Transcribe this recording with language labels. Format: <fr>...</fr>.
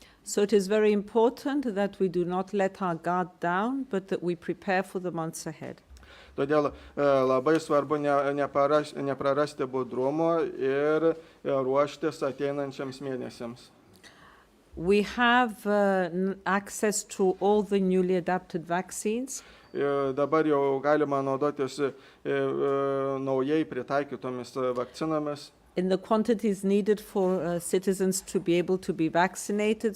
<en>So it is very important that we do not let our guard down, but that we prepare for the months ahead.</en> <lt>Todėl labai svarbu neprarasti budrumo ir ruoštis ateinančiams mėnesiams.</lt> <en>We have access to all the newly adapted vaccines.</en> <lt>Dabar jau galima naudotis naujai pritaikytomis vakcinomis.</lt> <en>In the quantities needed for citizens to be able to be vaccinated.</en>